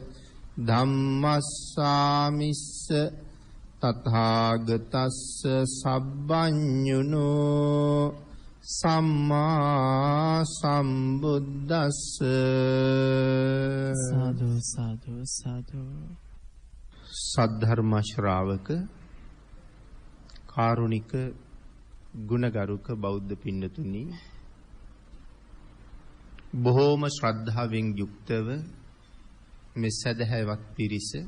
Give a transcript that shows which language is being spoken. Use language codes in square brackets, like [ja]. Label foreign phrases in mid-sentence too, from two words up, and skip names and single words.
[pi] ධම්මස්සාමිස්ස තථාගතස්ස සබ්බඤුනෝ සම්මා සම්බුද්දස්ස। साधु साधु साधु। [si] සද්ධර්ම ශ්‍රාවක කාරුණික ගුණගරුක බෞද්ධ පින්නතුනි, බොහෝම ශ්‍රද්ධාවෙන් යුක්තව මේ සදහැවත් පිරිස